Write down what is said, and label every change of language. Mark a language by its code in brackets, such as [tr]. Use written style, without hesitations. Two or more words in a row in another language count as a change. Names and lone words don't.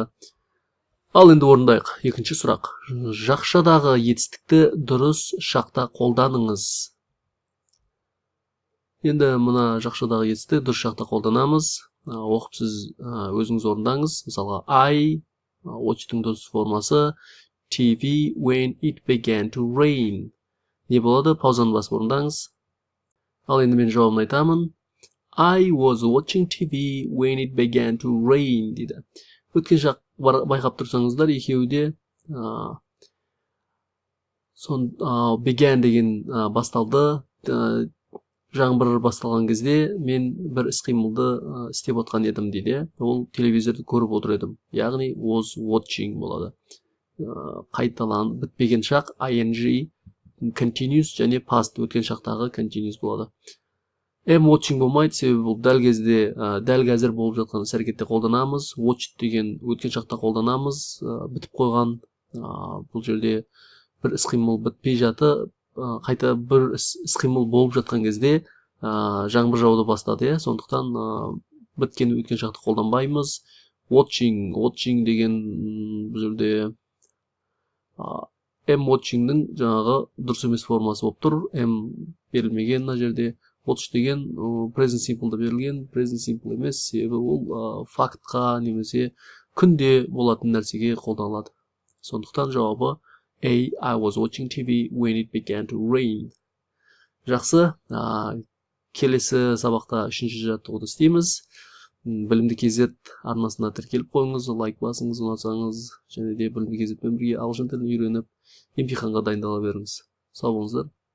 [kk] Ал енді орындайық. Екінші сұрақ. Жақшадағы етістікті дұрыс шақта қолданыңыз. Енді мына жақшадағы етістікті дұрыс шақта қолданамыз. Оқып сіз өзіңіз орындаңыз. [en] Мысалға I watch'тың [kk] дұрыс формасы [en] TV when it began to rain. [kk] Не болады? Паузаны басып орындаңыз. Ал енді мен жауабын айтамын. [en] I was watching TV when it began to rain дейді. [kk] Өткен шақ байқап тұрсаңыздар, екеуі де began деген басталды. Жаңбыр басталған кезде мен бір іс-қимылды істеп отқан едім дейді. Ол телевизорды көріп отыр едім. Яғни [en] was watching [kk] болады. Қайталанып бітпеген шақ [en] ing continuous [kk] және past өткен шақтағы continuous болады. [en] Am watching [kk] болмайды, себебі бұл дәл кезде, дәл қазір болып жатқан іс-әрекетте қолданамыз. Watch деген өткен шақта қолданамыз, бітіп қойған. Бұл жерде бір іс-қимыл бітпей жатып, қайта бір іс-қимыл болып жатқан кезде жаңбыр жауды бастады, сондықтан біткен өткен шақты қолданбаймыз. Watching деген бұл жерде [en] am watching'ның [kk] жаңағы дұрыс емес формасы болып тұр. Am берілмеген мына жерде. Watch деген [en] present simple'да [kk] берілген, [en] present simple [kk] емес, себебі ол фактқа немесе күнде болатын нәрсеге қолданылады. Сондықтан жауабы A. [en] I was watching TV when it began to rain. [kk] Жақсы, келесі сабақта үшінші жаттығуды істейміз. Білімді KZ арнасына тіркеліп қойыңыз, лайк басыңыз, ұнатсаңыз, және де білімді KZ-пен бірге ағылшын тілін үйреніп емтиханға дайындала беріңіз. Сау болыңыздар.